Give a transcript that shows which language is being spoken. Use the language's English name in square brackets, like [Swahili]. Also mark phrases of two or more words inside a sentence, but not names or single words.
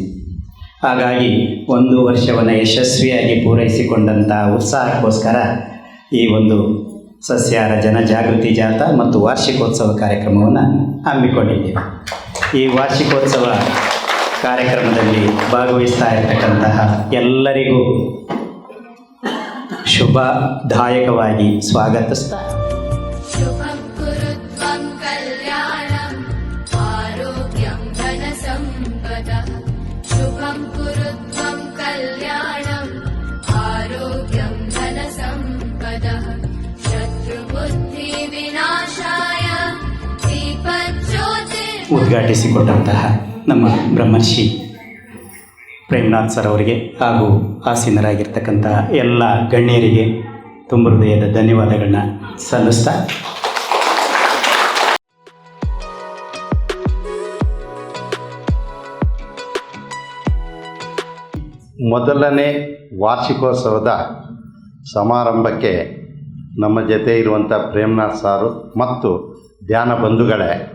[Kannada] ಹಾಗಾಗಿ 1 ವರ್ಷವನ್ನು ಯಶಸ್ವಿಯಾಗಿ ಪೂರೈಸಿಕೊಂಡಂಥ ಉತ್ಸಾಹಕ್ಕೋಸ್ಕರ ಈ ಒಂದು ಸಸ್ಯಾಹಾರ ಜನಜಾಗೃತಿ ಜಾಥಾ ಮತ್ತು ವಾರ್ಷಿಕೋತ್ಸವ ಕಾರ್ಯಕ್ರಮವನ್ನು ಹಮ್ಮಿಕೊಂಡಿದ್ದೇವೆ. ಈ ವಾರ್ಷಿಕೋತ್ಸವ ಕಾರ್ಯಕ್ರಮದಲ್ಲಿ ಭಾಗವಹಿಸ್ತಾ ಇರತಕ್ಕಂತಹ ಎಲ್ಲರಿಗೂ ಶುಭದಾಯಕವಾಗಿ ಸ್ವಾಗತಿಸ್ತಾ [Sanskrit] शुभं कुरु त्वं कल्याणं आरोग्यं धनसम्पदः शुभं कुरु त्वं कल्याणं आरोग्यं धनसम्पदः शत्रुबुद्धिविनाशाय दीपज्योति [Kannada] ಉದ್ಘಾಟಿಸಿಕೊಟ್ಟಂತಹ ನಮ್ಮ ಬ್ರಹ್ಮರ್ಷಿ ಪ್ರೇಮ್ನಾಥ್ ಸರ್ ಅವರಿಗೆ ಹಾಗೂ ಆಸೀನರಾಗಿರ್ತಕ್ಕಂತಹ ಎಲ್ಲ ಗಣ್ಯರಿಗೆ ತುಂಬ ಹೃದಯದ ಧನ್ಯವಾದಗಳನ್ನ ಸಲ್ಲಿಸ್ತಾ ಮೊದಲನೇ ವಾರ್ಷಿಕೋತ್ಸವದ ಸಮಾರಂಭಕ್ಕೆ ನಮ್ಮ ಜೊತೆ ಇರುವಂಥ ಪ್ರೇಮ್ನಾಥ್ ಸಾರು ಮತ್ತು ಧ್ಯಾನ ಬಂಧುಗಳೇ,